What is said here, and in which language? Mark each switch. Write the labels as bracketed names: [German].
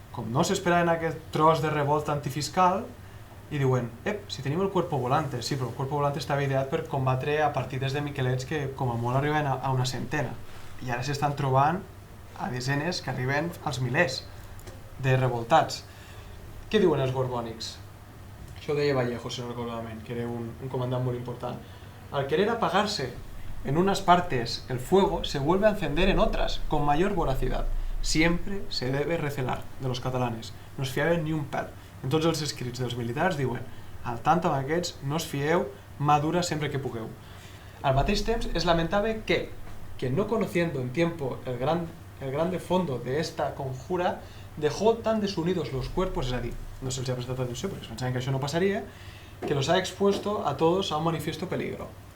[Catalan] Com no s'esperaven aquest tros de revolta antifiscal, i diuen, si tenim el Cuerpo Volante, sí, però el Cuerpo Volante estava ideat per combatre a partides de miquelets que com a molt arriben a una centena. I ara s'estan trobant a desenes que arriben als milers de revoltats. Què diuen els borbònics? Això ho deia Vallejo, si no recordo malament, que era un comandant molt important. [Spanish] Al querer apagarse en unas partes el fuego, se vuelve a encender en otras, con mayor voracidad. Siempre se debe recelar de los catalanes. [Catalan] No es fiaven ni un pèl. En tots els escrits dels militars diuen al tant amb aquests, no us fieu, mà dura sempre que pugueu. Al mateix temps, [Spanish] es lamentable que no conociendo en tiempo el grande fondo de esta conjura, dejó tan desunidos los cuerpos, [Catalan] és a dir, no se'ls ha prestat atenció perquè es pensaven que això no passaria, [Spanish] que los ha expuesto a todos a un manifiesto peligro.